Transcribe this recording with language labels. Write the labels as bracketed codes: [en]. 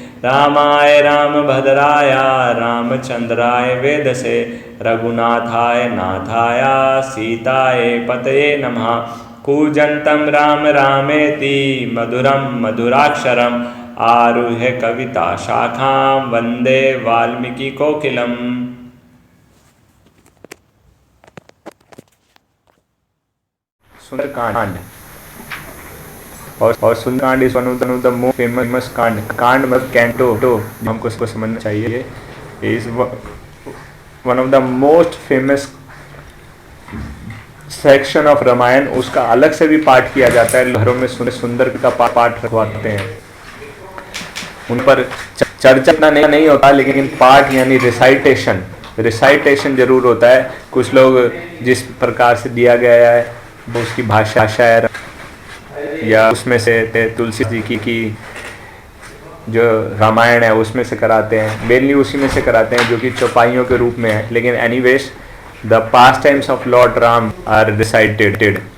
[sa] रामाय रामभद्राय रामचंद्राय वेदसे रघुनाथाय नाथाय सीताय पतये नमः। कूजन्तं राम रामेति मधुरं मधुराक्षरम् आरुह्य कविता शाखां वन्दे वाल्मीकि कोकिलम्। [hi] सुंदरकांड और Sundarkand [en] is one of the most famous kand [hi] मतलब कैंटो हमको इसको समझना चाहिए। [en] Is one of the most famous section of Ramayan. [hi] उसका अलग से भी पाठ किया जाता है, घरों में सुंदर का पाठ रखवाते हैं। उन पर चर्चा इतना नहीं होता, लेकिन पाठ यानी रिसाइटेशन जरूर होता है। कुछ लोग जिस प्रकार से दिया गया है वो उसकी भाषा है, या उसमें से तुलसी जी की जो रामायण है उसमें से कराते हैं, मेनली उसी में से कराते हैं जो कि चौपाइयों के रूप में है। लेकिन anyways [en] the pastimes of Lord Ram are recited।